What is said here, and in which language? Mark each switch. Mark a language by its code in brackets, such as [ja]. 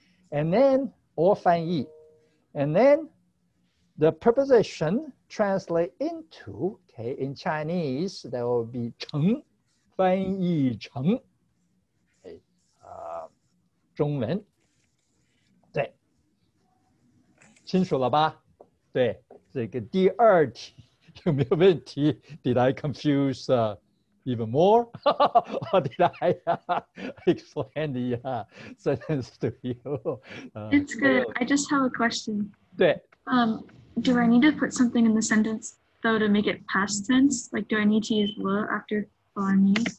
[en] and then or 翻译 and then the preposition translate into, okay, in Chinese there will be [zh] 成翻译成 [en] okay, [zh] 中文对清楚了吧？对这个第二题有没有问题 [en] Did I confuse even more? Or did I explain the sentence to you? It's good. I just have a question. [zh] 对 [en] Do I need to put something in the sentence though to make it past tense? Like, do I need to use le after funny?